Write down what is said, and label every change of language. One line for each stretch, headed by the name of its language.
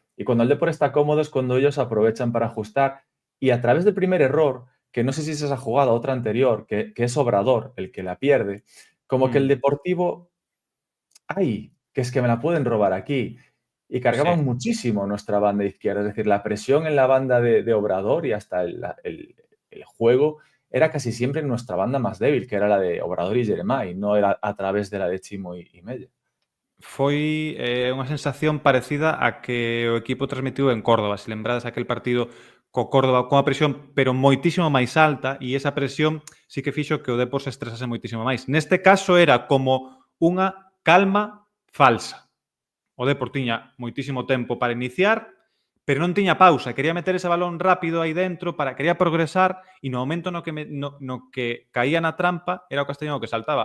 Spanish: Y cuando el Depor está cómodo es cuando ellos aprovechan para ajustar y a través del primer error, que no sé si es esa jugada o otra anterior, que es Obrador el que la pierde, como que el Deportivo, ¡ay! Que es que me la pueden robar aquí. Y cargaban muchísimo nuestra banda izquierda. Es decir, la presión en la banda de Obrador y hasta el juego era casi siempre en nuestra banda más débil, que era la de Obrador y Jeremai, no era a través de la de Chimo y Mella.
Galician: Foi unha sensación parecida a que o equipo transmitiu en Córdoba. Se lembrades aquel partido co Córdoba con a presión, pero moitísimo máis alta, e esa presión sí que fixo que o Depor se estresase moitísimo máis. Neste caso era como unha calma falsa. O Depor tiña moitísimo tempo para iniciar, pero non tiña pausa. Quería meter ese balón rápido aí dentro, quería progresar, e no momento no que caía na trampa, era o Castellón que saltaba.